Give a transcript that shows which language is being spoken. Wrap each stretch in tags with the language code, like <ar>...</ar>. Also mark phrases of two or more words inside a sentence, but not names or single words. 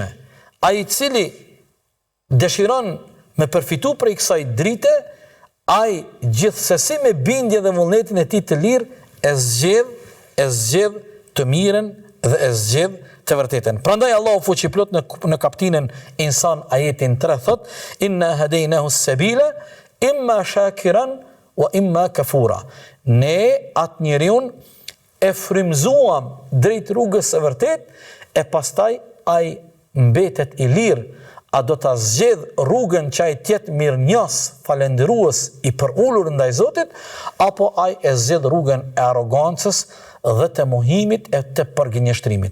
<sq>Ai i cili dëshiron me përfitu prej kësaj drite, ai gjithsesi me bindje dhe vullnetin e tij të lirë e zgjedh të mirën dhe e zgjedh të vërtetën. Prandaj Allahu fuqiplot në kaptinën Insan ajetin 3 thot:</sq> <ar>إنا هديناه السبيل إما شاكرا وإما كفورا.</ar> <sq>Ne atë njeriu e frymzuam drejt rrugës së vërtet, e pastaj ai mbetet i lirë. A do ta zgjedh rrugën që ai tjetë mirënjohës, falendërues i përullur ndaj Zotit, apo ai e zgjedh rrugën e arrogancës dhe të mohimit e të përgënjeshtrimit.</sq>